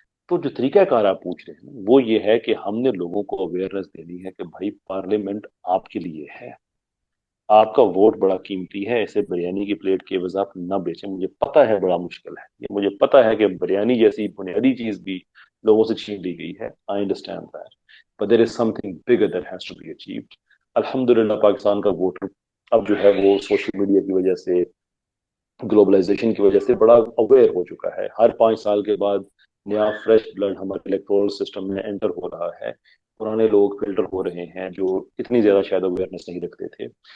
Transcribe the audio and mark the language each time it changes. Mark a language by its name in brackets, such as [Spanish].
[Urdu] تو جو طریقہ کار آپ پوچھ رہے ہیں وہ یہ ہے کہ ہم نے لوگوں کو اویئرنیس دینی ہے کہ بھائی پارلیمنٹ آپ کے لیے ہے, آپ کا ووٹ بڑا قیمتی ہے, ایسے بریانی کی پلیٹ کے عوض آپ نہ بیچیں. مجھے پتا ہے بڑا مشکل ہے یہ, مجھے پتا ہے کہ بریانی جیسی بنیادی چیز بھی لوگوں سے چھین لی گئی ہے. [English] I understand that, but there is something bigger that has to be achieved. [Urdu] الحمدللہ پاکستان کا ووٹر اب جو ہے وہ سوشل میڈیا کی وجہ سے, گلوبلائزیشن کی وجہ سے بڑا اویئر ہو چکا ہے. ہر 5 سال کے بعد نیا فریش بلڈ ہمارے الیکٹورل سسٹم میں انٹر ہو رہا ہے, پرانے لوگ فلٹر ہو رہے ہیں جو اتنی زیادہ شاید اویئرنیس نہیں رکھتے تھے.